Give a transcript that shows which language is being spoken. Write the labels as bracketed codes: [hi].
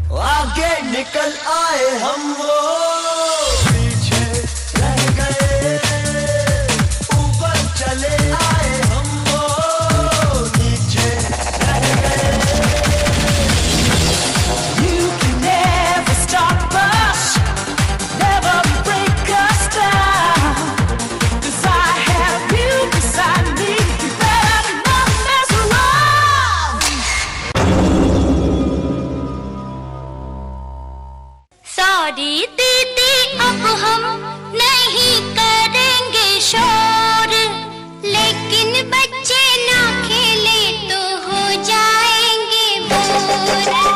[hi] आगे निकल आए हम वो, पीछे रह गए. ऊपर चले आए हम वो, नीचे रह गए. [en] You can never stop us, never break us down. 'Cause I have you beside me, you better not mess around. [hi] Sorry दीदी, अब हम नहीं करेंगे शोर, लेकिन बच्चे ना खेले तो हो जाएंगे बोर.